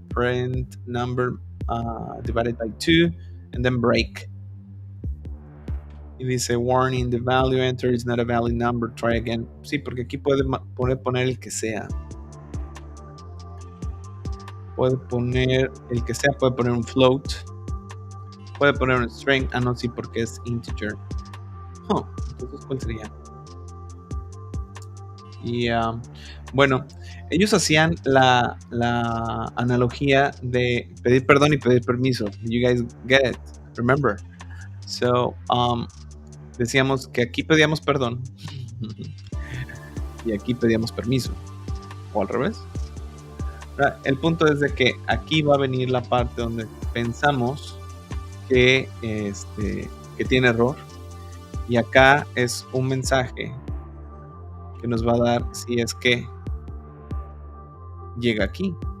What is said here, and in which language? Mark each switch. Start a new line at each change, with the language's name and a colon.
English: Print number divided by 2 and then break.
Spanish: Y dice,
English: warning, the value entered is not a valid number, try again.
Spanish: Sí, porque aquí puede poner el que sea. Puede poner el que sea, puede poner un float. Puede poner un string. Ah, no, sí, porque es integer. Entonces, ¿cuál sería? Y, bueno, ellos hacían la analogía de pedir perdón y pedir permiso.
English: You guys get it, remember?
Spanish: So, decíamos que aquí pedíamos perdón y aquí pedíamos permiso, o al revés. El punto es de que aquí va a venir la parte donde pensamos que tiene error, y acá es un mensaje que nos va a dar si es que llega aquí.